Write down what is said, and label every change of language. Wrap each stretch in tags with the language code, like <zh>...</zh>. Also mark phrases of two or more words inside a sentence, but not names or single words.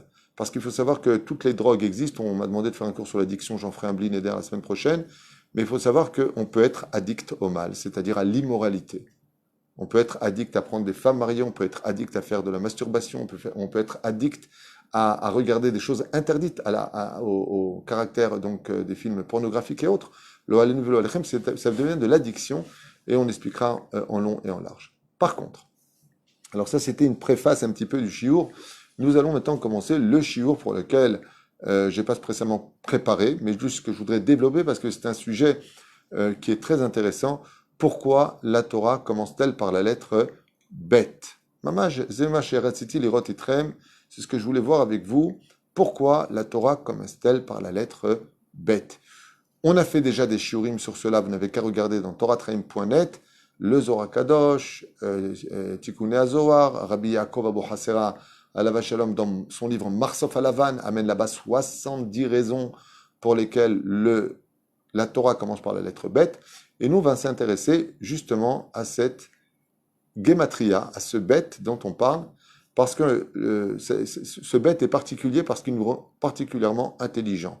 <fr>Parce qu'il faut savoir que toutes les drogues existent. On m'a demandé de faire un cours sur l'addiction, j'en ferai un blinéder la semaine prochaine. mais il faut savoir qu'on peut être addict au mal, c'est-à-dire à l'immoralité. On peut être addict à prendre des femmes mariées, on peut être addict à faire de la masturbation, on peut être addict à regarder des choses interdites au caractère donc des films pornographiques et autres.</fr> <he>לא עלינו ולא עליכם,</he> <fr>ça devient de l'addiction et on expliquera en long et en large. Par contre, alors ça c'était une préface un petit peu du shiur. Nous allons maintenant commencer le shiur pour lequel j'ai pas spécialement préparé, mais juste que je voudrais développer parce que c'est un sujet qui est très intéressant. Pourquoi la Torah commence-t-elle par la lettre Bet?</fr> <he>ממש זה מה שרציתי לראות איתכם.</he> <fr>C'est ce que je voulais voir avec vous. Pourquoi la Torah commence-t-elle par la lettre Bet? On a fait déjà des shiurim sur cela. Vous n'avez qu'à regarder dans toratraim.net, le Zohar Kadosh, Tikkunei HaZohar, Rabbi Yaakov Abu Hasera,</fr> <he>עליו השלום,</he> <fr>dans son livre Marsof Alavan, amène là-bas 70 raisons pour lesquelles la Torah commence par la lettre Bet. Et nous, on va s'intéresser justement à cette Gematria, à ce Bet dont on parle, parce que ce Bet est particulier parce qu'il nous rend particulièrement intelligents.</fr>